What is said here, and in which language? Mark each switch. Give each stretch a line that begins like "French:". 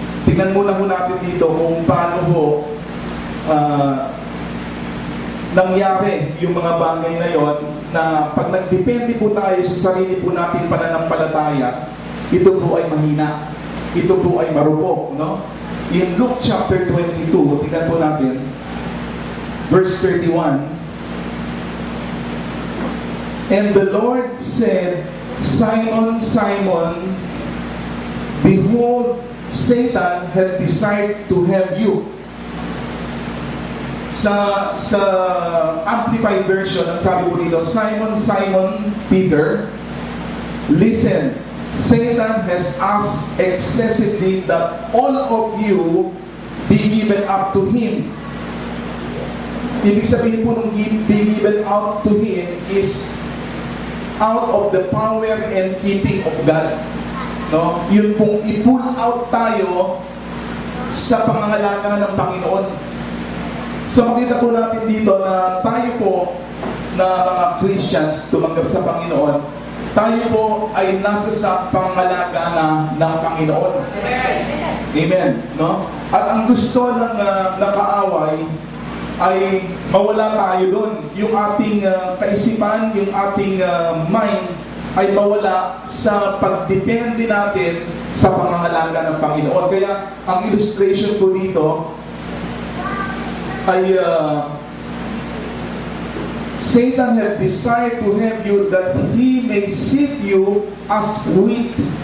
Filipino: Tingnan muna po natin dito kung paano ho nangyari yung mga bagay na yon, na pag nagdepende po tayo sa sarili po nating pananampalataya, ito po ay mahina, ito po ay marupok, no?
English: In Luke chapter 22,
Filipino: tingnan po natin,
English: verse 31, "And the Lord said, Simon, Simon, behold, Satan had desired to have you." Sa Amplified Version,
Filipino: ang sabi po dito,
English: "Simon, Simon, Peter, listen, Satan has asked excessively that all of you be given up to him."
Filipino: Ibig sabihin po nung
English: be given out to him is out of the power and keeping of God.
Filipino: No? Yun pong i-pull out tayo sa pangangalaga ng Panginoon. So makita po natin dito na tayo po na mga Christians tumanggap sa Panginoon, tayo po ay nasa sa pangangalaga ng Panginoon. Amen. No? At ang gusto ng kaaway ay mawala tayo doon. Yung ating kaisipan, yung ating mind ay mawala sa pagdepende natin sa pangangalaga ng Panginoon. Kaya ang illustration ko dito ay
English: Satan had desired to have you that he may sift you as wheat.